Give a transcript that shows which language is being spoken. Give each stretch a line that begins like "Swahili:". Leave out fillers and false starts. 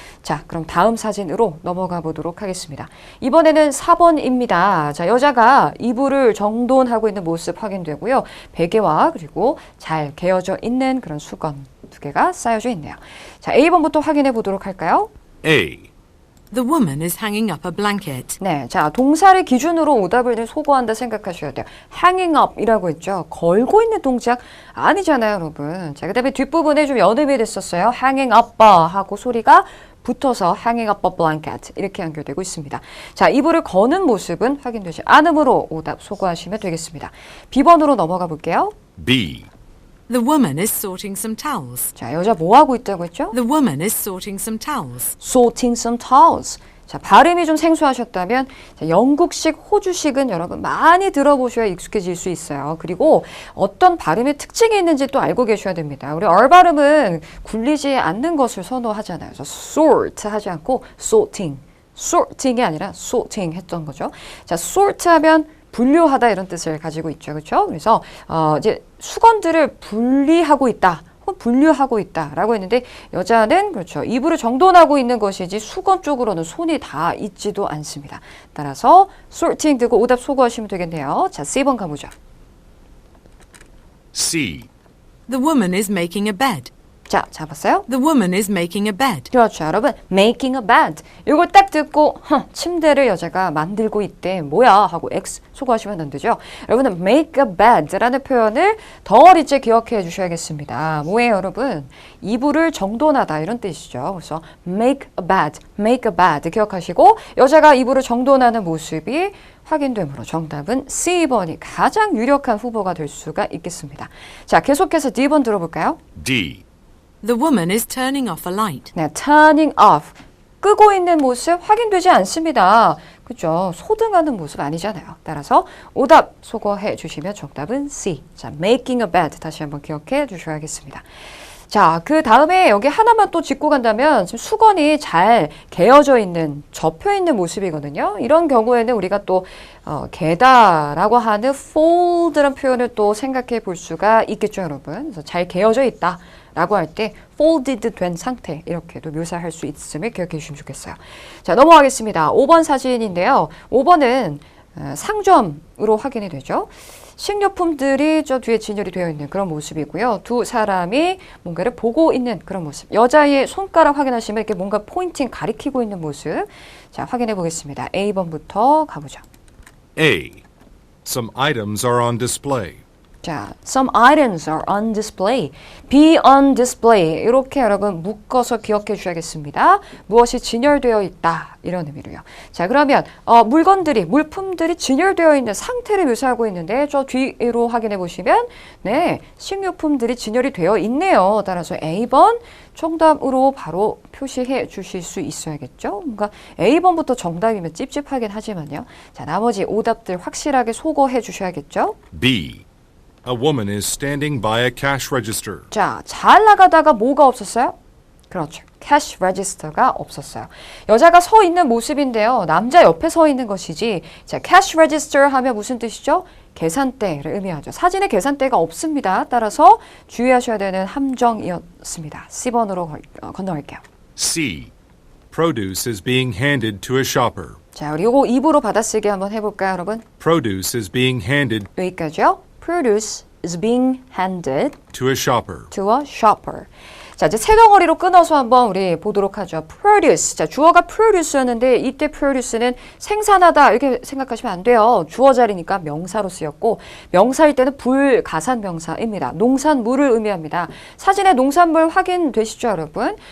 Korean: 자, 그럼 다음 사진으로 넘어가 보도록 하겠습니다. 이번에는 4번입니다. 자, 여자가 이불을 정돈하고 있는 모습 확인되고요. 베개와 그리고 잘 개어져 있는 그런 수건 두 개가 쌓여져 있네요. 자, A번부터 확인해 보도록 할까요?
English: A. The woman is hanging up a blanket.
Korean: 네, 자 동사를 기준으로 오답을 소거한다 생각하셔야 돼요.
English: hanging up
Korean: 이라고 했죠. 걸고 있는 동작 아니잖아요, 여러분. 자, 그다음에 뒷부분에 좀 연음이 됐었어요. hanging up 하고 소리가 붙어서
English: hanging up a blanket
Korean: 이렇게 연결되고 있습니다. 자, 이불을 거는 모습은 확인되지 않으므로 오답 소거하시면 되겠습니다. B번으로 넘어가 볼게요.
English: B. The woman is sorting some towels.
Korean: 자, 여자 뭐 하고 있다고 했죠?
English: The woman is sorting some towels. sorting some towels.
Korean: 자, 발음이 좀 생소하셨다면 자, 영국식, 호주식은 여러분 많이 들어보셔야 익숙해질 수 있어요. 그리고 어떤 발음의 특징이 있는지 또 알고 계셔야 됩니다. 우리 R 발음은 굴리지 않는 것을 선호하잖아요. 그래서 sort 하지 않고 sorting, sorting이 아니라 sorting 했던 거죠. 자, sort 하면 분류하다 이런 뜻을 가지고 있죠. 그렇죠? 그래서 이제 수건들을 분리하고 있다. 분류하고 있다라고 했는데 여자는 그렇죠. 이불을 정돈하고 있는 것이지 수건 쪽으로는 손이 다 있지도 않습니다. 따라서 sorting 듣고 오답 소거하시면 되겠네요. 자, C번 가보죠.
English: C. The woman is making a bed.
Korean: 자, 잡았어요?
English: The woman is making a bed.
Korean: 그렇죠, 여러분.
English: Making a bed.
Korean: 이걸 딱 듣고 침대를 여자가 만들고 있대. 뭐야? 하고 X 소거하시면 안 되죠. 여러분은
English: make a bed
Korean: 라는 표현을 덩어리째 기억해 주셔야겠습니다. 뭐예요, 여러분? 이불을 정돈하다 이런 뜻이죠. 그래서
English: make a bed, make a bed
Korean: 기억하시고 여자가 이불을 정돈하는 모습이 확인되므로 정답은 C번이 가장 유력한 후보가 될 수가 있겠습니다. 자, 계속해서 D번 들어볼까요?
English: D. The woman is turning off a light. 네, turning off.
Korean: 끄고 있는 모습 확인되지 않습니다. 그죠? 소등하는 모습 아니잖아요. 따라서 오답 소거해 주시면 정답은 C. 자,
English: making a bed
Korean: 다시 한번 기억해 주셔야겠습니다. 자, 그 다음에 여기 하나만 또 짚고 간다면 지금 수건이 잘 개어져 있는, 접혀 있는 모습이거든요. 이런 경우에는 우리가 또 개다라고 하는 fold라는 표현을 또 생각해 볼 수가 있겠죠, 여러분. 그래서 잘 개어져 있다. 라고 할 때 folded 된 상태 이렇게도 묘사할 수 있음을 기억해 주시면 좋겠어요. 자, 넘어가겠습니다. 5번 사진인데요. 5번은 상점으로 확인이 되죠. 식료품들이 저 뒤에 진열이 되어 있는 그런 모습이고요. 두 사람이 뭔가를 보고 있는 그런 모습. 여자의 손가락 확인하시면 이렇게 뭔가 포인팅 가리키고 있는 모습. 자, 확인해 보겠습니다. A번부터 가보죠.
English: A. Some items are on display. 자, some items are on display. be on display.
Korean: 이렇게 여러분 묶어서 기억해 주셔야겠습니다. 무엇이 진열되어 있다. 이런 의미로요. 자, 그러면 물품들이 진열되어 있는 상태를 묘사하고 있는데 저 뒤로 확인해 보시면 네, 식료품들이 진열이 되어 있네요. 따라서 A번 정답으로 바로 표시해 주실 수 있어야겠죠. 뭔가 A번부터 정답이면 찝찝하긴 하지만요. 자, 나머지 오답들 확실하게 소거해 주셔야겠죠.
English: B. A woman is standing by a cash register.
Korean: 자, 잘 나가다가 뭐가 없었어요? 그렇죠. 캐시 레지스터가 없었어요. 여자가 서 있는 모습인데요. 남자 옆에 서 있는 것이지. 자, 캐시 레지스터 하면 무슨 뜻이죠? 계산대를 의미하죠. 사진에 계산대가 없습니다. 따라서 주의하셔야 되는 함정이었습니다. C번으로 건너갈게요.
English: C. Produce is being handed to a shopper.
Korean: 자, 그리고 입으로 받아쓰기 한번 해볼까요, 여러분?
English: Produce is being handed
Korean: 여기까지요.
English: Produce is being handed to a shopper. to a shopper.
Korean: 자, 이제 세 덩어리로 끊어서 한번 우리 보도록 하죠.
English: produce.
Korean: 자, 주어가 produce였는데 이때 produce는 생산하다 이렇게 생각하시면 안 돼요. 주어 자리니까 명사로 쓰였고 명사일 때는 불가산 명사입니다. 농산물을 의미합니다. 사진에 농산물 확인되시죠, 여러분?